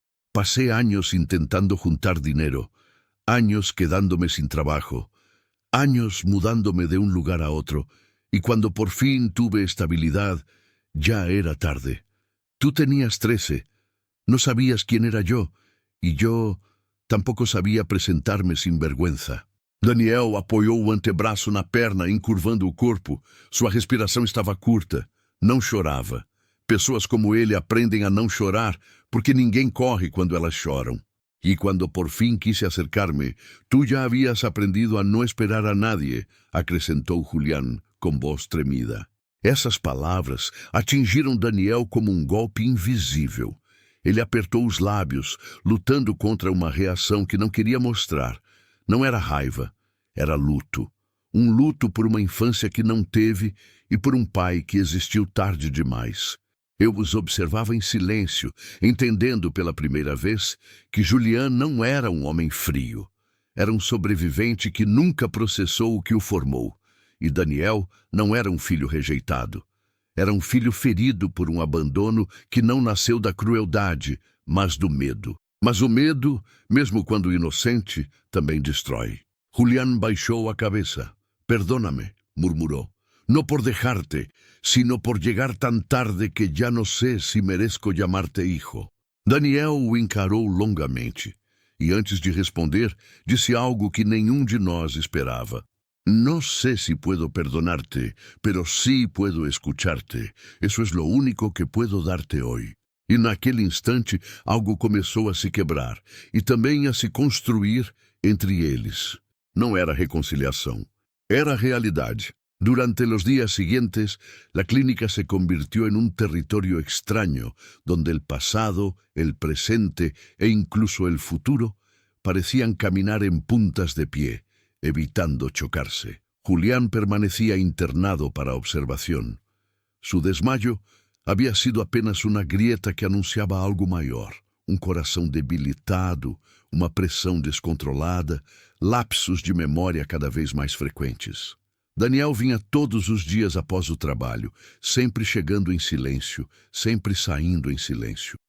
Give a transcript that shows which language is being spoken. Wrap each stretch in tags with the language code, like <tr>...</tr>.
<es>Pasé años intentando juntar dinero, años quedándome sin trabajo, años mudándome de un lugar a otro, y cuando por fin tuve estabilidad, ya era tarde. Tú tenías 13, no sabías quién era yo, y yo tampoco sabía presentarme sin vergüenza.</es> <pt>Daniel apoiou o antebraço na perna, encurvando o corpo. Sua respiração estava curta. Não chorava. Pessoas como ele aprendem a não chorar porque ninguém corre quando elas choram.</pt> <es>Y cuando por fin quise acercarme, tú ya habías aprendido a no esperar a nadie,</es> <pt>acrescentou Julián com voz tremida. Essas palavras atingiram Daniel como um golpe invisível. Ele apertou os lábios, lutando contra uma reação que não queria mostrar. Não era raiva, era luto. Um luto por uma infância que não teve e por um pai que existiu tarde demais. Eu os observava em silêncio, entendendo pela primeira vez que Julián não era um homem frio. Era um sobrevivente que nunca processou o que o formou. E Daniel não era um filho rejeitado. Era um filho ferido por um abandono que não nasceu da crueldade, mas do medo. Mas o medo, mesmo quando inocente, também destrói. Julián baixou a cabeça. «Perdóname», murmurou.</pt> <es>«No por dejarte, sino por llegar tan tarde que ya no sé si merezco llamarte hijo».</es> <pt>Daniel o encarou longamente. E antes de responder, disse algo que nenhum de nós esperava.</pt> <es>«No sé si puedo perdonarte, pero sí puedo escucharte. Eso es lo único que puedo darte hoy».</es> <pt>E naquele instante, algo começou a se quebrar e também a se construir entre eles. Não era reconciliação, era realidade.</pt> <es>Durante los días siguientes, la clínica se convirtió en un territorio extraño, donde el pasado, el presente e incluso el futuro parecían caminar en puntas de pie, evitando chocarse. Julián permanecía internado para observación. Su desmayo había sido apenas una grieta que anunciaba algo</es> <pt>maior, um coração debilitado, uma pressão descontrolada, lapsos de memória cada vez mais frequentes. Daniel vinha todos os dias após o trabalho, sempre chegando em silêncio, sempre saindo em silêncio.</pt>